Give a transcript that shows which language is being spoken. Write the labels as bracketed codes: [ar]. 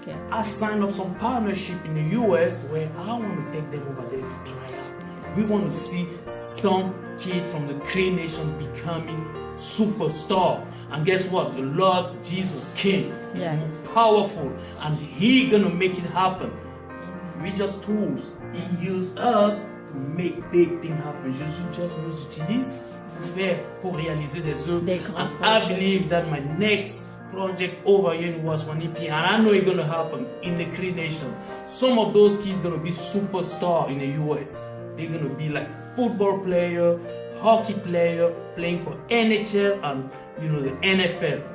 [en] I signed up some partnership in the U.S. where I want to take them over there to try out. We want to see some kid from the Cree Nation becoming superstar. And guess what? The Lord Jesus King is more powerful and He gonna make it happen. We just tools. He used us to make big things happen. [fr] Jésus just nous utilise pour réaliser des œuvres. [en] And I believe that my next project over here in Waswanipi, and I know it's gonna happen in the Cree Nation. Some of those kids gonna be superstar in the US. They're gonna be like football player, hockey player, playing for NHL and the NFL.